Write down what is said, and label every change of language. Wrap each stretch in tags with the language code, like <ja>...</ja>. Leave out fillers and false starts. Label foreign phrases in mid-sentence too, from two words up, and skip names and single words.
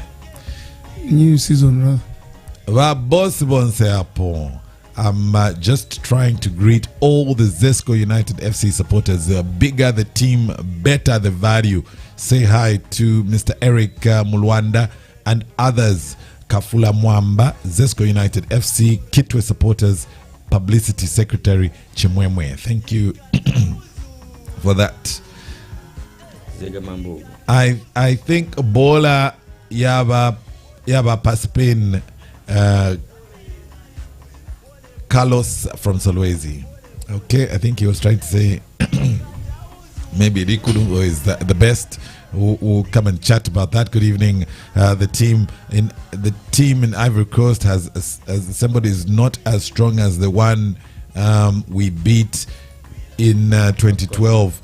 <en>New season. I'm just trying to greet all the Zesco United FC supporters. Bigger the team, better the value. Say hi to Mr. Eric Mulwanda and others. Kafula Mwamba, Zesco United FC, Kitwe Supporters, Publicity Secretary Chimwemwe. Thank you for that. I think Bola Yaba Paspin Carlos from Solwezi. Okay, I think he was trying to say maybe Rikudu is the best. We'll come and chat about that. Good evening. The team in Ivory Coast has somebody is not as strong as the one we beat in 2012.</en>